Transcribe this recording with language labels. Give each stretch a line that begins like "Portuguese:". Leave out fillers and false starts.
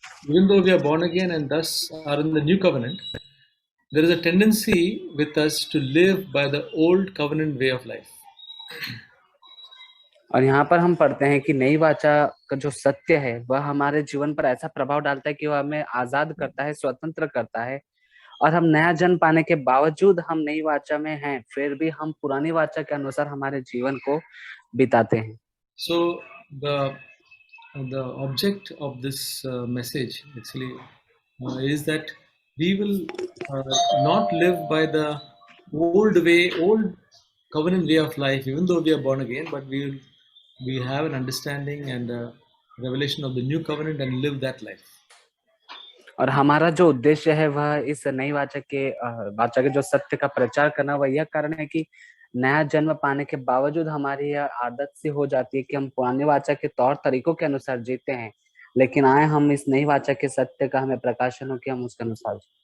English: Even though we are born again and thus are in the new covenant, there is a tendency with us to live by the old covenant way of life.
Hindi: और यहाँ पर हम पढ़ते हैं कि नई वाचा का जो सत्य है वह हमारे जीवन पर ऐसा प्रभाव डालता है कि वह हमें आजाद करता है, स्वतंत्र करता है, और हम नया जन्म पाने के बावजूद हम नई वाचा में हैं, फिर भी हम पुरानी वाचा के अनुसार हमारे जीवन को बिताते हैं।
English: So the object of this message actually is that we will not live by the old covenant way of life, even though we are born again, but we have an understanding and a revelation of the new covenant and live that life.
Hindi: और हमारा जो उद्देश्य है वह इस नई वाचा के जो सत्य का प्रचार करना, वह यह कारण है कि नया जन्म पाने के बावजूद हमारी यह आदत सी हो जाती है कि हम पुरानी वाचा के तौर तरीकों के अनुसार जीते हैं, लेकिन आए हम इस नई वाचा के सत्य का हमें प्रकाशन हो कि हम उसके अनुसार।